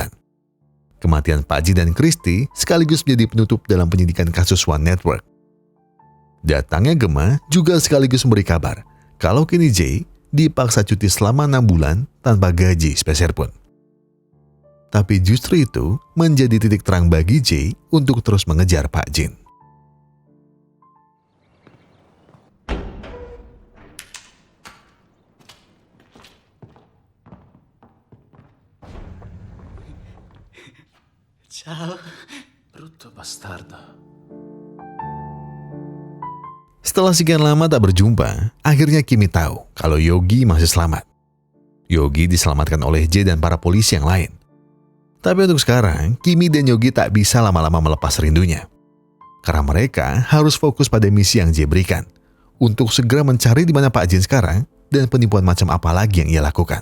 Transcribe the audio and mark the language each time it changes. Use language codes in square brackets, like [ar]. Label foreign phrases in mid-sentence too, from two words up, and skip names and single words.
[id] Kematian Pak Jin dan Christy sekaligus menjadi penutup dalam penyidikan kasus One Network. Datangnya Gemma juga sekaligus memberi kabar kalau kini J dipaksa cuti selama 6 bulan tanpa gaji sepeser pun. Tapi justru itu menjadi titik terang bagi J untuk terus mengejar Pak Jin. [it] Ciao. Brutto bastardo. [id] Setelah sekian lama tak berjumpa, akhirnya Kimi tahu kalau Yogi masih selamat. Yogi diselamatkan oleh J dan para polisi yang lain. Tapi untuk sekarang, Kimi dan Yogi tak bisa lama-lama melepas rindunya. Karena mereka harus fokus pada misi yang J berikan, untuk segera mencari di mana Pak Jin sekarang dan penipuan macam apa lagi yang ia lakukan.